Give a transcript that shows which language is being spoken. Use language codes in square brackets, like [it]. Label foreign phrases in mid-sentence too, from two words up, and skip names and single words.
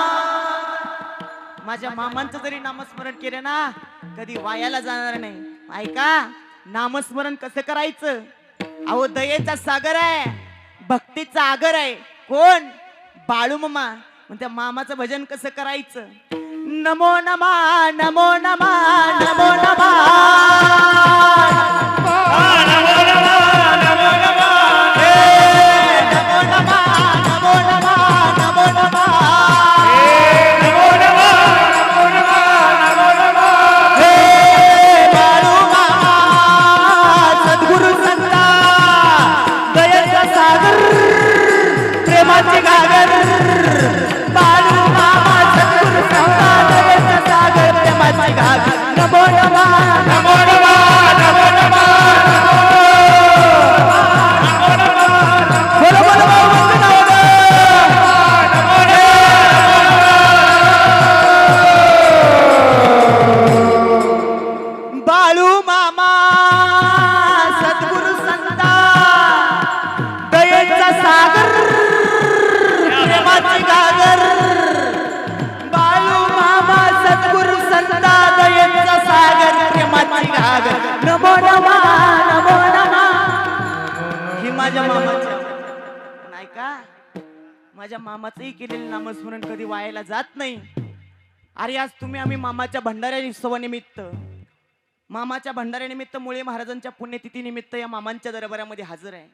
[mr] माझ्या मामांचं जरी नामस्मरण केलं ना कधी वायाला जाणार नाही. ऐका, नामस्मरण कसं करायचं. अहो दयेचा सागर आहे, भक्तीचा आगर आहे. कोण? बाळू मामा. मग त्या मामाचं भजन कसं करायचं. [sa] नमो नमा नमो नमा नमो नमा, नमो नमः नमो नमः नमो नमा नमो नमा नमो नमा, नमो नमः नमो नमः नमो नमः. [mr] बाळू मामा सद्गुरु संता दयेचा सागर प्रेमाचे गागर. बाळू मामा सद्गुरु संता दयेचा सागर प्रेमाचे गागर. [sa] नमो नमः नमो नमः नमो नमः [mr] बोलो बोलो बाळू मामा सद्गुरु संता दयेचा सागर प्रेमाची गागर. बाळू मामा सद्गुरु संता दयेचा सागर प्रेमाची गागर. [sa] नमो नमः नमो नमः. [mr] ही माझ्या मामाची. पण ऐका, माझ्या मामाचंही केलेलं नामस्मरण कधी वायाला जात नाही. अरे आज तुम्ही आम्ही मामाच्या भंडाऱ्या उत्सवानिमित्त, मामाच्या भंडाऱ्यानिमित्त, मुळे महाराजांच्या पुण्यतिथी निमित्त या मामांच्या दरबारामध्ये हजर आहे.